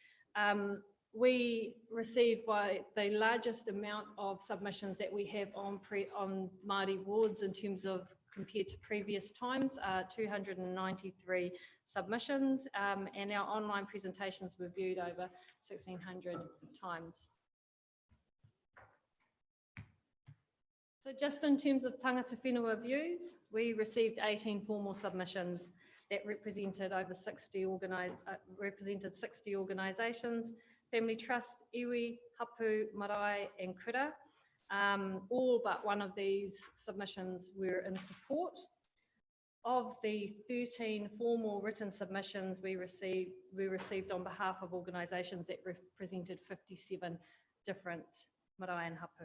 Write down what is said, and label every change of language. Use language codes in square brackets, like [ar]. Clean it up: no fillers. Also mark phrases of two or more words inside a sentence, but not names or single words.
[en] We received by the largest amount of submissions that we have on Māori wards in terms of compared to previous times, 293 submissions, and our online presentations were viewed over 1,600 times. So just in terms of [mi] tangata whenua [en] views, we received 18 formal submissions that represented over 60 organisations, Family Trust, [mi] iwi, hapu, marae and kura. [en] All but one of these submissions were in support. Of the 13 formal written submissions we received on behalf of organisations that represented 57 different marae and hapu.